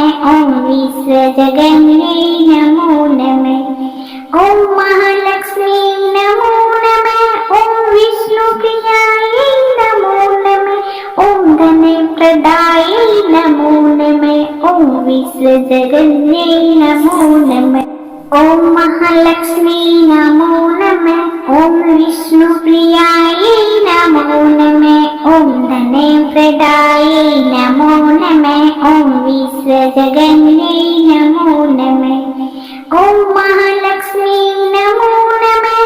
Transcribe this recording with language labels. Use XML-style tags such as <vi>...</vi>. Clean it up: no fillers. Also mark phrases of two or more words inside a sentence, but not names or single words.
<sa>ॐ विश्वजगन्यै नमो नमः। ॐ महालक्ष्मी नमो नमः। ॐ विष्णुप्रियायै नमो नमः। ॐ धनप्रदायै नमो नमः। ॐ विश्वजगन्यै नमो नमः। ഓം മഹാലക്ഷ്മി നമോ നമഃ. ഓം വിഷ്ണുപ്രിയായേ നമോ നമഃ. ഓം ധനപ്രദായേ നമോ നമഃ. ഓം വിശ്വജഗന്യേ നമോ നമഃ. ഓം മഹാലക്ഷ്മി നമോ നമഃ.</sa>